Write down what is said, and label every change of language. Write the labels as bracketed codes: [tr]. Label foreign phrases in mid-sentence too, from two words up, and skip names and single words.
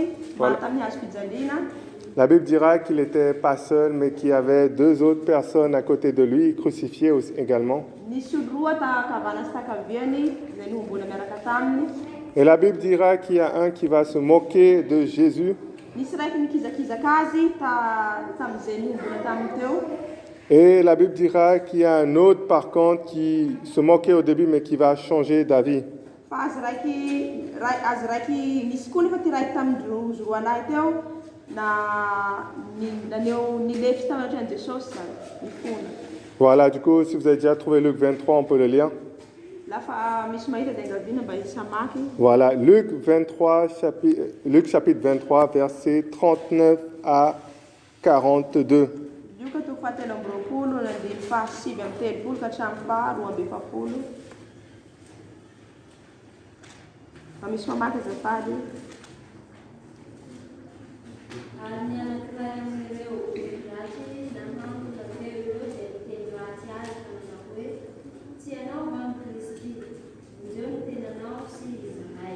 [fr] Voilà. [mg] maro tamin'ny hazo fijaliana. [fr] la Bible dira qu'il n'était pas seul, mais qu'il y avait deux autres personnes à côté de lui, crucifiées aussi, également. [mg] Nisy olo roa takavana sy takaviany izay nihombona miaraka taminy. [fr] Et la Bible dira qu'il y a un qui va se moquer de Jésus, [mg] Nisy raiky nikizakizaka azy tamin'izay nihombona taminy teo. [fr] et la Bible dira qu'il y a un autre, par contre, qui se moquait au début, mais qui va changer d'avis. [mg] Fa azy raiky nisy koa nefa ty raiky tamin'ny roa lahy teo naneo nilefy tamin'ny ohatran'i Jesosy zany nifona. [fr] Voilà, du coup, si vous avez déjà trouvé Luc 23, on peut le lire. [mg] Lafa misy mahita dia angaviana mba isamaky. [fr] Voilà, Luc chapitre 23, versets 39 à 42. [mg] Lioka toko fahatelo amby roapolo nandiny fahasivy amby telopolo ka hatramin'ny faharoa amby efapolo. Fa misy mamaky azafady. Ary ny anankiray amin'ireo ratsy nahandro teo ireo dia niteny ratsy azy manao hoe tsy ianao va ny Kristy, indreo no tenanao sy izahay.